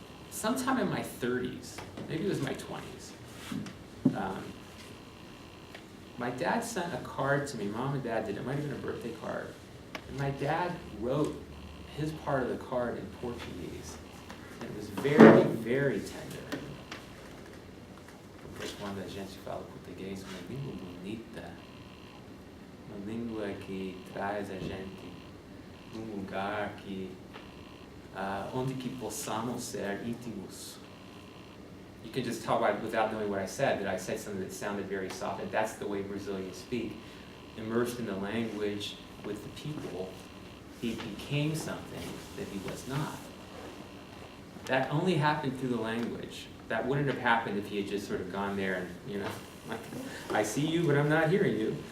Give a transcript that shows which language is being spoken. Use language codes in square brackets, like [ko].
[en] Sometime in my 30s, maybe it was my 20s, my dad sent a card to me. Mom and Dad did. It might have been a birthday card. And my dad wrote his part of the card in Portuguese. And it was very, very tender. [pt] Depois, quando a gente fala português, uma língua bonita, uma língua que traz a gente num lugar que onde que possamos ser íntimos. [en] You can just tell without knowing what I said, that I said something that sounded very soft, and that's the way Brazilians speak. Immersed in the language with the people, he became something that he was not. That only happened through the language. That wouldn't have happened if he had just sort of gone there and, like, I see you, but I'm not hearing you.